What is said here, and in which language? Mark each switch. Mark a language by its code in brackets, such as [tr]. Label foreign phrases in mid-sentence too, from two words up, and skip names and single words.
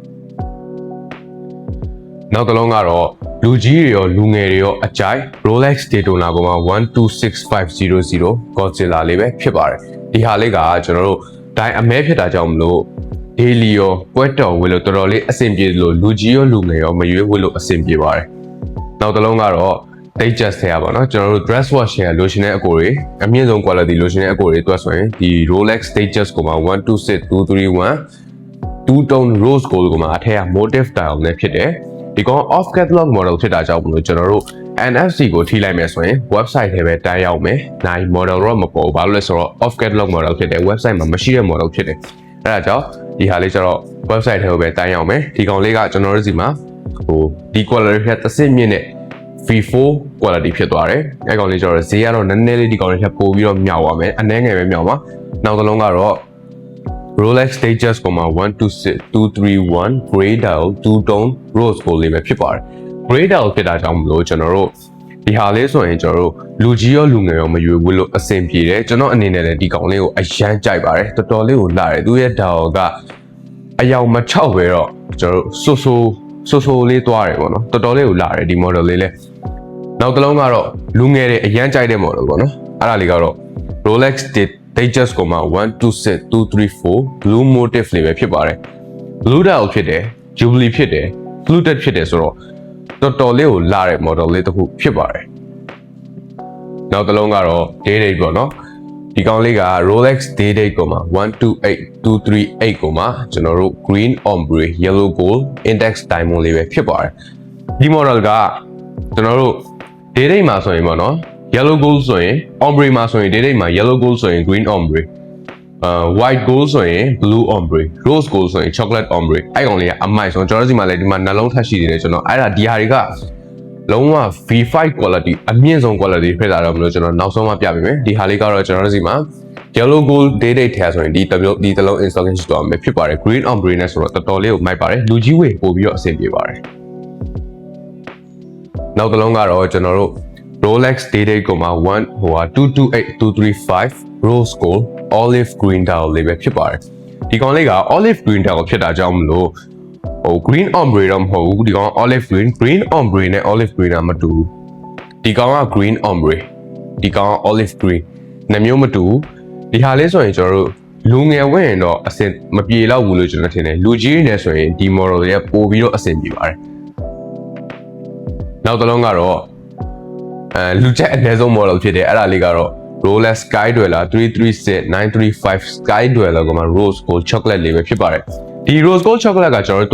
[my] နောက်တစ်လုံးကတော့လူကြီးတွေရောလူငယ်တွေရောအကြိုက် Rolex Daytona ကိုမှ126500 Godzilla လေးပဲဖြစ်ပါတယ်ဒီဟာလေးကကျွန်တော်တို့ဒိုင်းအမဲဖြစ်တာကြောင့်မလို့ daily ရောပွဲတော်ဝယ်လို့တော်တော်လေးအဆင်ပြေလို့လူကြီးရောလူငယ်ရောမရွေးဝယ်လို့အဆင်ပြေပါတယ်နောက်တစ်လုံးကတော့ Datejust ထဲပါနော်ကျွန်တော်တို့ [en] dress watch [my] ရဲ့ lotion နဲ့အကိုတွေအ မြင့်ဆုံး [en] quality lotion [my] နဲ့အကိုတွေတွက်ဆိုရင်ဒီ Rolex Datejust ကိုမှ126231 [en] two-tone rose gold [my] ကိုမှအထက်က [en] motif dial [my] နဲ့ဖြစ်တယ်ဒီကောင် [en] off catalog model [my] ဖြစ်တာကြောင့်မလို့ကျွန်တော်တို့ NFC ကိုထိလိုက်မယ်ဆိုရင် website ထဲပဲတိုင်းရောက်မယ်နိုင် model တော့မ ပေါ်ဘူးဘာလို့လဲဆိုတော့ [en] off catalog model [my] ဖြစ်တယ် website မှာမရှိတဲ့ model ဖြစ်တယ်အဲ့ဒါကြောင့်ဒီဟာလေးကျတော့ website ထဲကိုပဲတိုင်းရောက်မယ်ဒီကောင်လေးကကျွန်တော်တို့စီမှာဒီ quality ဖြတ်တစ်စင်းမြင့်နဲ့ [en] V4 quality [my] ဖြစ်သွားတယ်အဲ့ကောင်လေးကျတော့ဈေးကတော့နည်းနည်းလေးဒီကောင်လေးဖြတ်ပို့ပြီးတော့မြောက်သွားမယ်အနည်းငယ်ပဲမြောက်ပါနောက်တစ်လုံးကတော့Rolex Datejust ကိုမှ126231 Grey Dial [en] two-tone rose gold [my] လေးပဲဖြစ်ပါတယ် Grey Dial ဖြစ်တာကြောင့်မလို့ကျွန်တော်တို့ဒီဟာလေးဆိုရင်ကျွန်တော်တို့လူကြီးရောလူငယ်ရောမရွေးဘူးလို့အဆင်ပြေတယ်ကျွန်တော်အနေနဲ့လည်းဒီကောင်လေးကိုအရန်ကြိုက်ပါတယ်တော်တော်လေးကိုလာတယ်သူရဲ့ dial ကအယောင်မချောက်ပဲတော့ကျွန်တော်တို့ဆိုလေးသွားတယ်ပေါ့နော်တော်တော်လေးကိုလာတယ်ဒီ model လေးလည်းနောက်တစ်လုံးကတော့လူငယ်တွေအရန်ကြိုက်တဲ့ model ပေါ့နော်အဲ့ဒါလေးကတော့ Rolex Datejust ကိုမှ 126234 [en] blue motif [my] လေးပဲဖြစ်ပါတယ် [en] blue dial [my] ဖြစ်တယ် jubilee ဖြစ်တယ် fluted ဖြစ်တယ်ဆိုတော့တော်တော်လေးကိုလာတဲ့ model လေးတစ်ခုဖြစ်ပါတယ်နောက်တစ်လုံးကတော့ day date ပေါ့နော်ဒီကောင်လေးက Rolex day date ကိုမှ 128238ကိုမှကျွန်တော်တို့ [en] green ombre yellow gold index diamond [my] လေးပဲဖြစ်ပါတယ်ဒီ model ကကျွန်တော်တို့ day date မှာဆိုရင်ပေါ့နော် [en] yellow gold [my] ဆိုရင် ombre မှာဆိုရင် day မှာ [en] yellow gold [my] ဆိုရင် [en] green ombre white gold [my] ဆိုရင် [en] blue ombre rose gold [my] ဆိုရင် [en] chocolate ombre [my] အဲ့ကောင်လေးကအမိုက်ဆုံးကျွန်တော်တို့ဒီမှာလည်းဒီမှာနှလုံးထပ်ရှိနေတယ်ကျွန်တော်အဲ့ဒါဒီဟာတွေကလုံးဝ [en] V5 quality [my] အမြင့်ဆုံး quality ဖြစ်တာတော့မလို့ကျွန်တော်နောက်ဆုံးမှပြပေးမယ်ဒီဟာလေးကတော့ကျွန်တော်တို့ဒီမှာ [en] yellow gold [my] day date ထဲဆိုရင်ဒီတစ်လုံး installation ရှိတော့မယ်ဖြစ်ပါတယ် [en] green ombre [my] နဲ့ဆိုတော့တော်တော်လေးကိုမိုက်ပါတယ်လူကြီးဝေပို့ပြီးတော့အဆင်ပြေပါတယ် နောက်တစ်လုံးကတော့ကျွန်တော်တို့ Rolex day date ကိုမှ228235 [en] rose gold olive green dial [my] လေးပဲဖြစ်ပါတယ်ဒီကောင် လေးက [en] olive green dial [my] ဖြစ်တာကြောင့်မလို့ [en] green ombre [my] တော့မဟုတ်ဘူးဒီကောင် [en] olive green ombre [my] နဲ့ [en] olive green [my] ကမတူဘူးဒီကောင်က [en] green ombre [my] ဒီကောင်က [en] olive green [my] နှစ်မျိုးမတူဘူးဒီဟာလေးဆိုရင်ကျွန်တော်တို့လူငယ်ဝင်ရင်တော့အဆင်မပြေတော့ဘူးလို့ကျွန်တော်ထင်တယ်လူကြီးတွေနဲ့ဆိုရင်ဒီ model တွေကပို့ပြီးတော့အဆင်ပြေပါတယ် နောက်တစ်လုံးကတော့လူချက်အနည်းဆုံး model ဖြစ်တယ်အဲ့ဒါလေးကတော့ Rolex Sky Dweller 336935 Sky Dweller ကမှ [en] Rose Gold Chocolate [my] လေးပဲဖြစ်ပါတယ်ဒီ [en] Rose Gold Chocolate [my] ကကျွန်တော်